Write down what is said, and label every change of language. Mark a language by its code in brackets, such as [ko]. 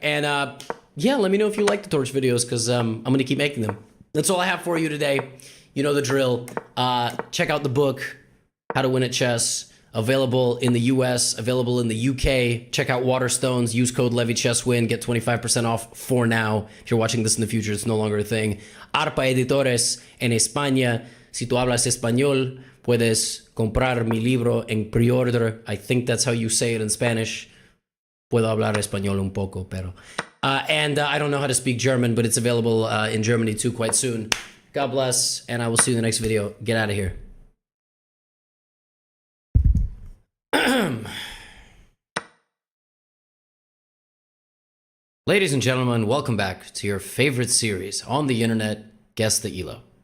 [en] And yeah, let me know if you like the Torch videos, because I'm going to keep making them. That's all I have for you today. You know the drill. Check out the book, How to Win at Chess. Available in the US, available in the UK. Check out Waterstones, use code LevyChessWin, get 25% off for now. If you're watching this in the future, it's no longer a thing. [es] Arpa Editores en España. Si tú hablas español, puedes comprar mi libro en pre-order. [en] I think that's how you say it in Spanish. [es] Puedo hablar español un poco, pero... [en] and I don't know how to speak German, but it's available in Germany too quite soon. God bless, and I will see you in the next video. Get out of here. Ladies and gentlemen, welcome back to your favorite series on the internet, Guess the ELO.